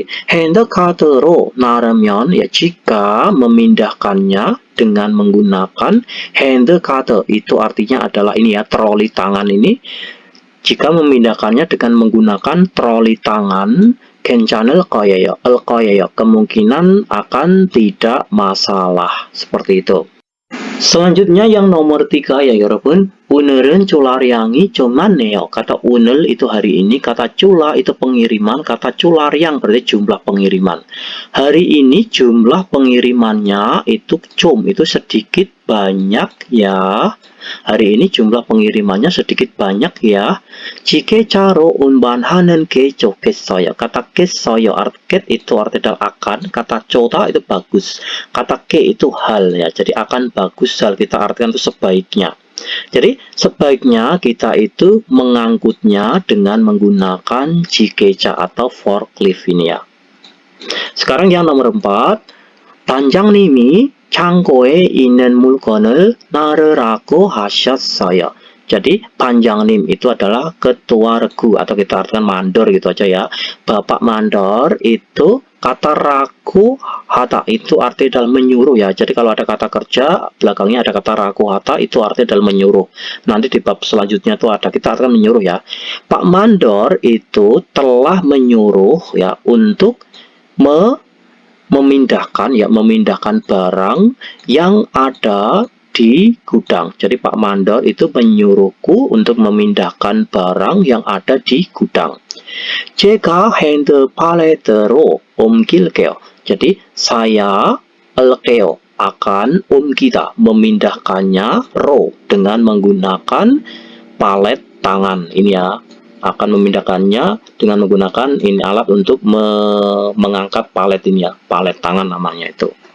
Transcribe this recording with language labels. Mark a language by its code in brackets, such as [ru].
[ko] 핸드카드로 나르면 [id] ya, jika memindahkannya dengan menggunakan 핸드카드 itu artinya adalah ini ya, troli tangan ini. Jika memindahkannya dengan menggunakan troli tangan, [ko] 괜찮을 거예요. [id] kemungkinan akan tidak masalah. Seperti itu. Selanjutnya yang nomor 3 ya [ko] 여러분. 오늘은 출하량이 좀 많네요. [id] Kata 오늘 itu hari ini, kata cula itu pengiriman, kata 출하량 berarti jumlah pengiriman. Hari ini jumlah pengirimannya itu itu sedikit banyak ya. Hari ini jumlah pengirimannya sedikit banyak ya. [ko] 지게차로 운반하는 게 좋겠어요. [id] Kata 겠어요, get itu artinya akan, kata 좋다 itu bagus, kata ke itu hal ya. Jadi akan bagus hal kita artikan itu sebaiknya. Jadi sebaiknya kita itu mengangkutnya dengan menggunakan 지게차 atau forklift ini ya. Sekarang yang nomor 4. [ko] 단장님이 창고에 있는 물건을 나르라고 하셨어요. [id] Jadi panjangnim itu adalah ketua regu atau kita artikan mandor gitu aja ya. Bapak mandor itu kata raku hata itu arti dalam menyuruh ya. Jadi kalau ada kata kerja belakangnya ada kata raku hata itu arti dalam menyuruh. Nanti di bab selanjutnya itu ada kita akan menyuruh ya. Pak mandor itu telah menyuruh ya untuk memindahkan barang yang ada di gudang. Jadi Pak Mandor itu menyuruhku untuk memindahkan barang yang ada di gudang. [ko] 제가 핸드 팔레트로 옮길게요. [id] Jadi saya akan 옮기다 memindahkannya dengan menggunakan palet tangan ini ya. Akan memindahkannya dengan menggunakan ini alat untuk mengangkat palet ini ya, palet tangan namanya itu.